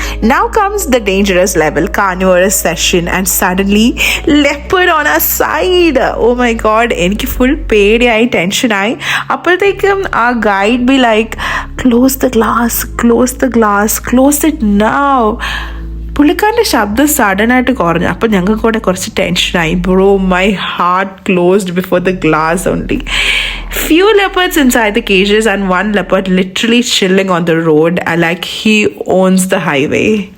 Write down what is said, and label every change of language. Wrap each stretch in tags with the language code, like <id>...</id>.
<en>Now comes the dangerous level, carnivorous session, and suddenly leopard on our side. Oh my god,</en> <ml>എനിക്ക് full പേടിയായി, ടെൻഷനായി. അപ്പോഴത്തേക്കും ആ guide</ml> <en>Be like, close the glass it now.</en> <ml>പുള്ളിക്കാരൻ്റെ ശബ്ദം സഡനായിട്ട് കുറഞ്ഞു. അപ്പോൾ ഞങ്ങൾക്ക് കൂടെ കുറച്ച് ടെൻഷനായി.</ml> <en>Bro, my heart closed before the glass only. Few leopards inside the cages and one leopard literally chilling on the road like he owns the highway.</en>